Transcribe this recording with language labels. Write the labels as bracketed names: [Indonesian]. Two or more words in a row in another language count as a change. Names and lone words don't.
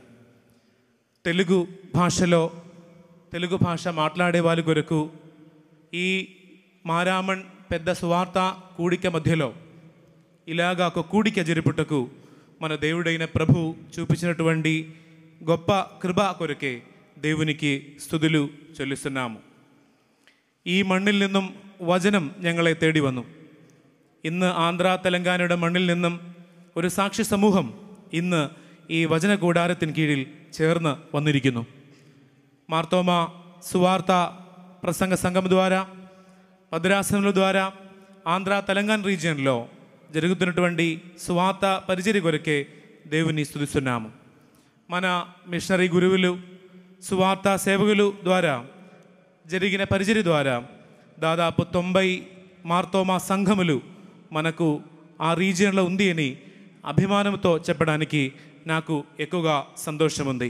[Telugu] తెలుగు భాష మాట్లాడే వారి కొరకు ఈ మారామన్ పెద్ద సువార్త కూడిక మధ్యలో ఇలాగా ఒక కూడిక జరుపుటకు మన దేవుడైన ప్రభు చూపించినటువంటి గొప్ప కృప కొరకే దేవునికి സ്തുതിలు చెల్లిస్తున్నాము. [Malayalam] ഈ മണ്ണിൽ നിന്നും വചനം ഞങ്ങളെ തേടി വന്നു. ഇന്ന് ആന്ധ്ര തെലങ്കാനയുടെ മണ്ണിൽ നിന്നും ഒരു സാക്ഷി സമൂഹം ഇന്ന് ഈ വചന കൂടാരത്തിന് കീഴിൽ ചേർന്ന് വന്നിരിക്കുന്നു. [Telugu] మార్తోమ సువార్త ప్రసంగ సంఘం ద్వారా, భద్రాసనముల ద్వారా ఆంధ్ర తెలంగాణ రీజియన్లో జరుగుతున్నటువంటి సువార్త పరిచర్య కొరకే దేవుని స్తుతిస్తున్నాము. మన మిషనరీ గురువులు, సువార్త సేవకులు ద్వారా జరిగిన పరిచర్య ద్వారా దాదాపు 90 మార్తోమ సంఘములు మనకు ఆ రీజియన్లో ఉంది అని అభిమానంతో చెప్పడానికి నాకు ఎక్కువగా సంతోషం ఉంది.